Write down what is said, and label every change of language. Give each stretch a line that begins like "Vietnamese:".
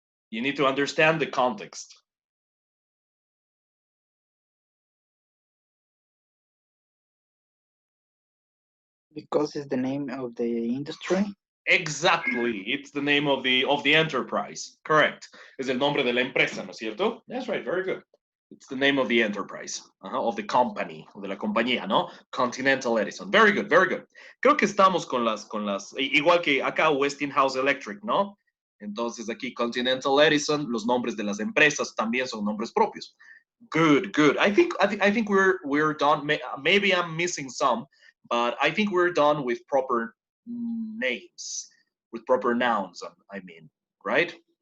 English: You need to understand the context. Because it's the name of the industry. Exactly, it's the name of the enterprise. Correct.
Spanish: Es el nombre de la empresa, ¿no es cierto?
English: That's right, very good. It's the name of the enterprise, of the company,
Spanish: de la compañía, ¿no?
English: Continental Edison. Very good, very good.
Spanish: Creo que estamos con las, igual que acá Westinghouse Electric, ¿no? Entonces aquí Continental Edison, los nombres de las empresas también son nombres propios.
English: Good, good. I think we're done. Maybe I'm missing some, but I think we're done with proper names, with proper nouns, I mean, right?